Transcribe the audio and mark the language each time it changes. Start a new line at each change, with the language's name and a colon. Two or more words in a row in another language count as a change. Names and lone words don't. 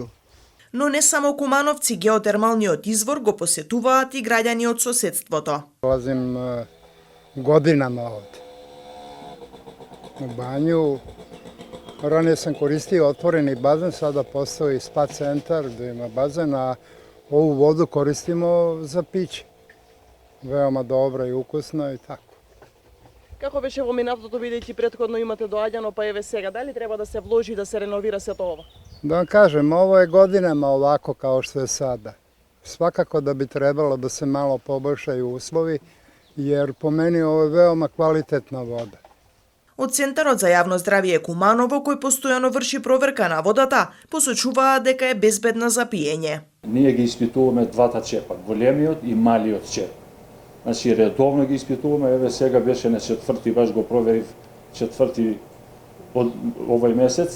Macedonian: Но не само кумановци, геотермалниот извор го посетуваат и граѓани од соседството.
Serbian: Долазим годинама овде. На банју, ране сам користио отворени базен, сада постои спа центар, да има базен, а ову воду користимо за пиće. Veoma dobra и укусна и така.
Macedonian: Како беше во минатото, бидејќи претходно имате доаѓано, па еве сега, дали треба да се вложи да се реновира сето ова?
Serbian: Да vam kažem, ovo je godinama ovako kao što je sada. Svakako da bi trebalo da se malo poboljšaju uslovi, jer po meni ovo je veoma kvalitetna voda.
Macedonian: Од Центарот за јавно здравје Куманово, кој постојано врши проверка на водата, посочуваат дека е безбедна за пиење. Ние ги испитуваме двата чепа, големиот и малиот чеп. Значи, редовно ги испитуваме, еве сега беше на 4-ти, баш го проверив 4-ти од овој месец.